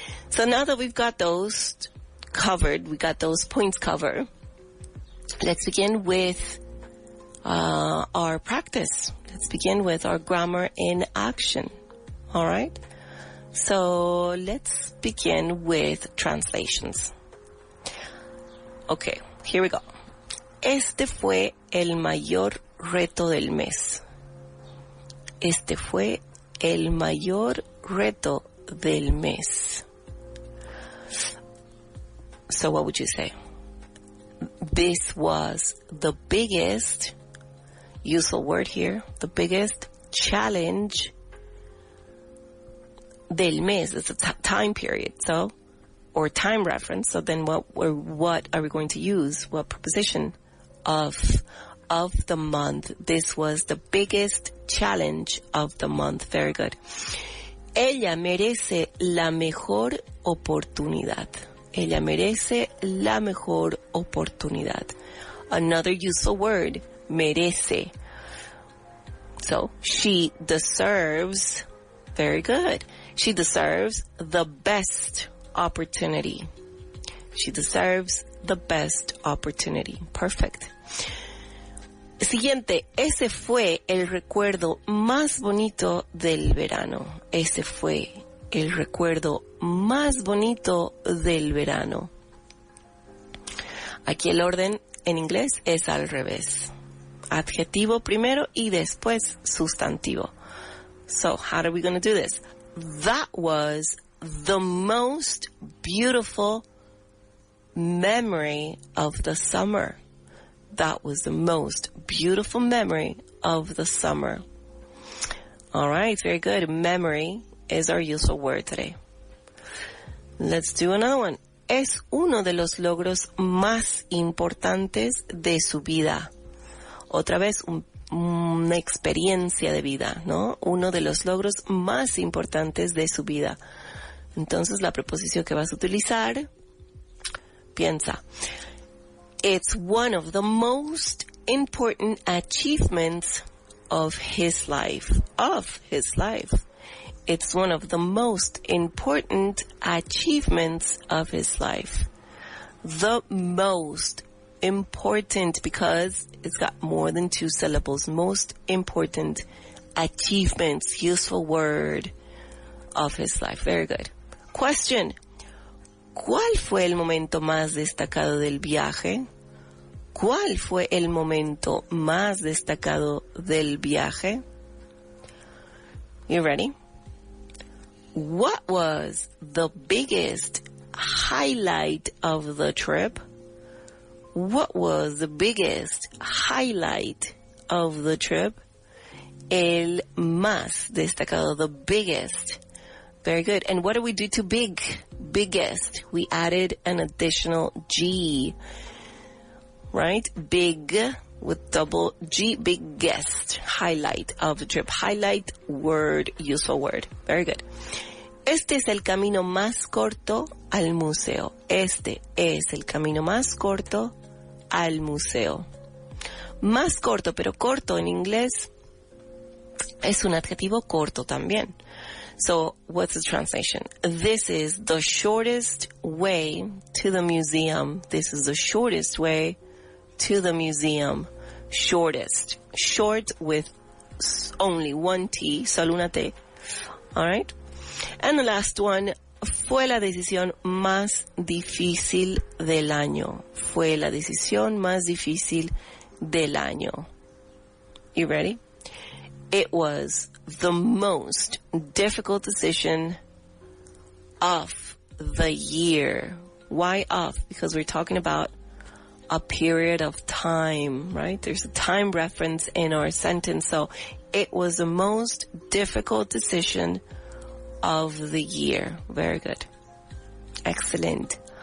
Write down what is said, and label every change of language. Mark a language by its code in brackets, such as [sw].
[en] So now that we've got those covered, we got those points covered, let's begin with our practice. Let's begin with our grammar in action. All right? So let's begin with translations. Okay, here we go. [es] Este fue el mayor reto del mes. Este fue el mayor reto del mes. [en] So what would you say? This was the biggest, useful word here, the biggest challenge [es] del mes. [en] It's a time period, so, or time reference. So then what are we going to use? What preposition of the month? This was the biggest challenge of the month. Very good. [es] Ella merece la mejor oportunidad. Ella merece la mejor oportunidad. [en] Another useful word, merece. So she deserves, very good. She deserves the best opportunity. She deserves the best opportunity. Perfect. [es] Siguiente, ese fue el recuerdo más bonito del verano. Ese fue el recuerdo más bonito del verano. Aquí el orden en inglés es al revés. Adjetivo primero y después sustantivo. [en] So, how are we going to do this? That was the most beautiful memory of the summer. That was the most beautiful memory of the summer. All right, very good. Memory is our useful word today. Let's do another one. [es] Es uno de los logros más importantes de su vida. Otra vez, una experiencia de vida, ¿no? Uno de los logros más importantes de su vida. Entonces, la preposición que vas a utilizar, piensa. [en] It's one of the most important achievements of his life. Of his life. It's one of the most important achievements of his life. The most important because it's got more than 2 syllables. Most important achievements, useful word of his life. Very good. Question. [es] ¿Cuál fue el momento más destacado del viaje? ¿Cuál fue el momento más destacado del viaje? [en] You ready? What was the biggest highlight of the trip? What was the biggest highlight of the trip? [es] El más destacado, [en] the biggest. Very good. And what do we do to big? Biggest. We added an additional G. Right? Big with double G. Biggest. Highlight of the trip. Highlight word, useful word. Very good. [es] Este es el camino más corto al museo. Este es el camino más corto al museo. Más corto, pero corto en inglés es un adjetivo corto también. [en] So, what's the translation? This is the shortest way to the museum. This is the shortest way to the museum. Shortest. Short with only one T, [es] solo una T. [en] Alright? And the last one, [es] fue la decisión más difícil del año. Fue la decisión más difícil del año. [en] You ready? It was the most difficult decision of the year. Why of? Because we're talking about a period of time, right? There's a time reference in our sentence. So it was the most difficult decision of the year. Very good. Excellent.